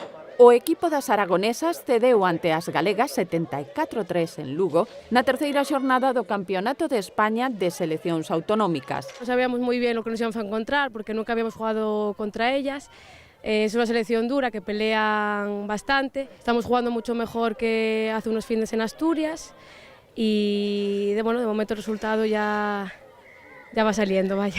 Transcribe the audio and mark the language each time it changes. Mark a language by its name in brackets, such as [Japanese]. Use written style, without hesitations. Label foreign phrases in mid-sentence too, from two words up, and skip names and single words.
[Galician] O equipo das aragonesas cedeu ante as galegas 74-3 en Lugo na terceira xornada do Campeonato de España de Seleccións Autonómicas. [Spanish] No sabíamos muy bien lo que nos íbamos a encontrar porque nunca habíamos jugado contra ellas. Es una selección dura que pelean bastante. Estamos jugando mucho mejor que hace unos fines en Asturias y de momento el resultado ya va saliendo, vaya.